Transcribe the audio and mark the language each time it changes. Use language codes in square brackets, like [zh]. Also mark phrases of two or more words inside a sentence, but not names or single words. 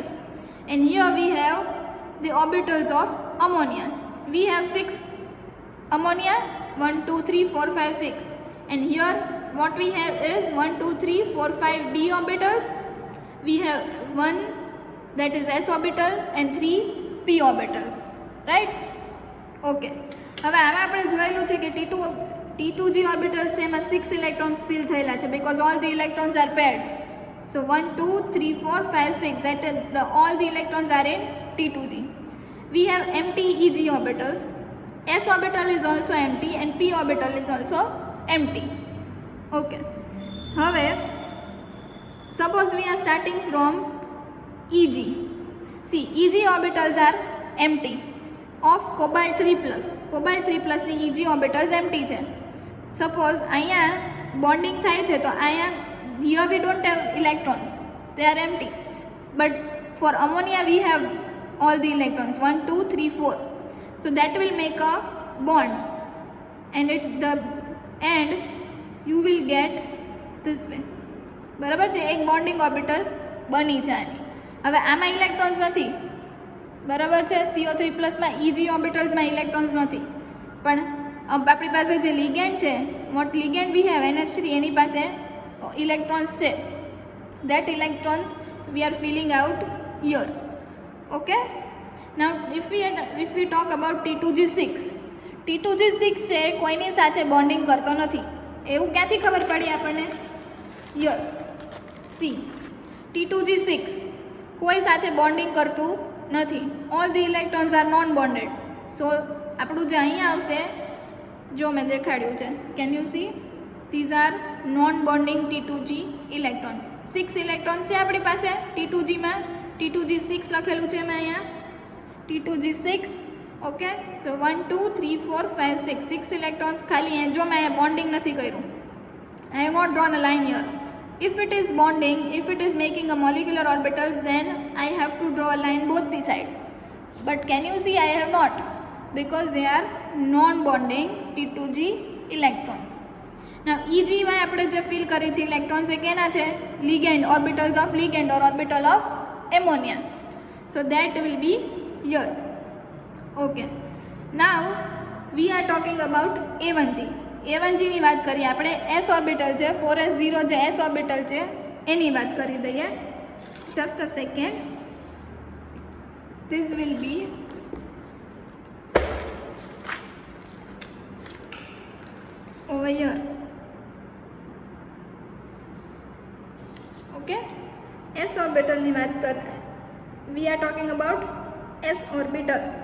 [en] And here we have the orbitals of ammonia. We have 6 ammonia, 1 2 3 4 5 6, and here what we have is 1 2 3 4 5 d orbitals. We have 1 that is s orbital and 3 p orbitals, right? [gu] Okay, હવે આમાં આપણે જોયેલું છે કે [en] T2G orbitals [gu] છે એમાં 6 [en] electrons fill [gu] થયેલા છે [en] because all the electrons are paired. So 1 2 3 4 5 6, that is all the electrons are in T2G. We have empty EG orbitals. S orbital is also empty and p orbital is also empty. Okay, હવે suppose we are starting from EG. See, EG orbitals are empty of cobalt 3+. [gu] Cobalt 3+ ની [en] EG orbitals empty [gu] છે. [en] Suppose [gu] અહીંયા bonding થાય છે તો અહીંયા [en] here we don't have electrons, they are empty. But for ammonia we have all the electrons 1 2 3 4, so that will make a bond, and at the end you will get this way. [gu] બરાબર છે, એક [en] bonding orbital [gu] બની છે આની. હવે આમાં ઇલેક્ટ્રોન્સ નથી, બરાબર છે, CO3 પ્લસમાં EG ઓર્બિટલ્સમાં ઇલેક્ટ્રોન્સ નથી, પણ આપણી પાસે જે લિગેન્ડ છે, [en] what ligand we have NH3, [gu] એની પાસે ઇલેક્ટ્રોન્સ છે. [en] that electrons we are filling out here. Okay, now if we talk about T2G6, T2G6 [gu] છે કોઈની સાથે બોન્ડિંગ કરતો નથી. એવું ક્યાંથી ખબર પડી આપણને? [en] here see, [gu] T2G6 કોઈ સાથે બોન્ડિંગ કરતું નથી. [en] all the electrons are non bonded. [gu] so આપણું જે અહીંયા આવશે, જો મેં દેખાડ્યું છે, [en] can you see, these are non bonding T2G electrons. [gu] 6 ઇલેક્ટ્રોન્સ છે આપણી પાસે T2G માં, T2G6 લખેલું છે મેં અહીંયા, T2G6. [en] okay, so [gu] 1 2 3 4 5 6 6 ઇલેક્ટ્રોન્સ ખાલી. જો મેં અહીંયા બોન્ડિંગ નથી કર્યું, [en] I have not drawn a line here. If it is bonding, if it is making a molecular orbitals, then I have to draw a line both the side. But can you see I have not, because they are non-bonding T2G electrons. [gu] Now EG માં આપણે જે ફિલ કરી છે ઇલેક્ટ્રોન્સ એ કેના છે? [en] ligand, orbitals of ligand or orbital of ammonia. So that will be here. Okay, now we are talking about A1G. [gu] A1G ની વાત કરીએ આપણે. [en] S orbital [gu] છે, 4s0 જે [en] S orbital [gu] છે એની વાત કરી દઈએ. [en] just a second, this will be over here. Okay, S orbital [gu] ની વાત કર, [en] we are talking about S orbital.